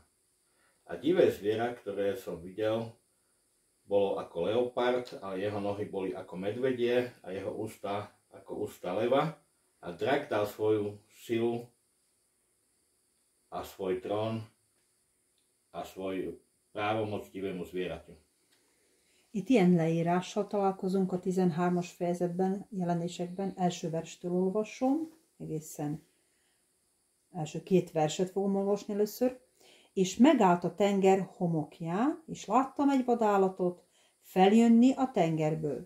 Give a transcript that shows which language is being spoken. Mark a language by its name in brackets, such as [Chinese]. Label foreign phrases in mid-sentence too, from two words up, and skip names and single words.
[Slovak] A divé zviera, ktoré som videl, bolo ako leopard, ale jeho nohy boli ako medvedie a jeho ústa ako ústa leva. A drak dal svoju silu a svoj trón a svoju právomoc divému zvieraťu. [Hungarian] Itt ilyen leírással találkozunk a 13-as fejezetben, jelenésekben. Első verstől olvasom, egészen első 2 verset fogom olvasni először. És megállt a tenger homokján, és láttam egy vadállatot feljönni a tengerből.